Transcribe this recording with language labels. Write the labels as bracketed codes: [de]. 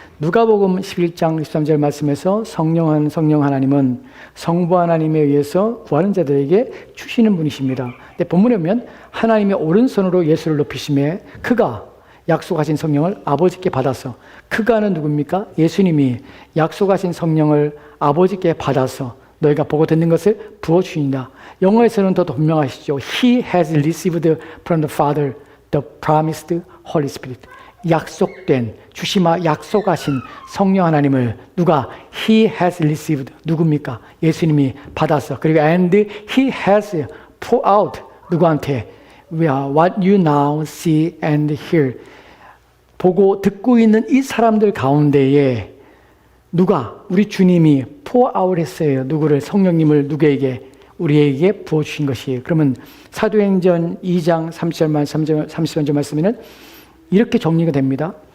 [ko] 누가복음 11장 13절 말씀에서 성령 하나님은 성부 하나님에 의해서 구하는 자들에게 주시는 분이십니다. 근데 본문에 보면 하나님의 오른손으로 예수를 높이시매 그가 약속하신 성령을 아버지께 받아서, 그가는 누굽니까? 예수님이 약속하신 성령을 아버지께 받아서 너희가 보고 듣는 것을 부어주신다. 영어에서는 더 분명하시죠. [en] He has received from the Father the promised Holy Spirit. [ko] 약속된, 주시마 약속하신 성령 하나님을 누가 [en] He has received, [ko] 누굽니까? 예수님이 받았어. 그리고 [en] and He has poured out, [ko] 누구한테? [en] What you now see and hear. [ko] 보고 듣고 있는 이 사람들 가운데에 누가? 우리 주님이 [en] pour out [ko] 했어요. 누구를? 성령님을 누구에게? 우리에게 부어주신 것이에요. 그러면 사도행전 2장 30절 말씀에는 이렇게 정리가 됩니다.